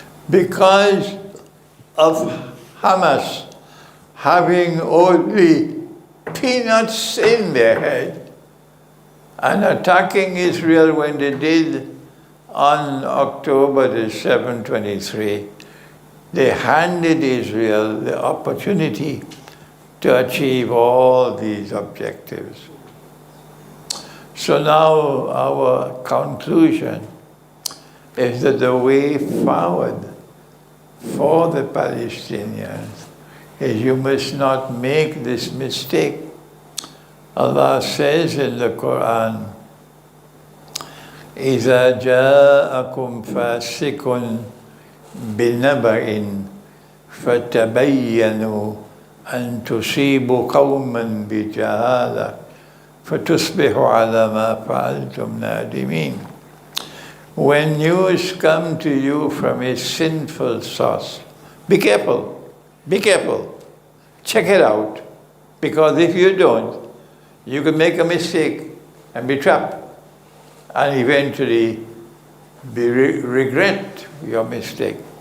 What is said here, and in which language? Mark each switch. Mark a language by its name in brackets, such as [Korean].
[English] Because of Hamas having only peanuts in their head and attacking Israel when they did on October the 7th, 23, they handed Israel the opportunity to achieve all these objectives. So now our conclusion is that the way forward for the Palestinians is you must not make this mistake. Allah says in the Quran, [Arabic] إِذَا جَاءَكُمْ فَاسِقٌ بِنَبَإٍ فَتَبَيَّنُوا أَن تُصِيبُوا قَوْمًا بِجَهَالَةٍ فَتُصْبِحُوا عَلَى مَا فَعَلْتُمْ نَادِمِينَ. [English] When news come to you from a sinful source, be careful, check it out, because if you don't, you can make a mistake and be trapped and eventually regret your mistake.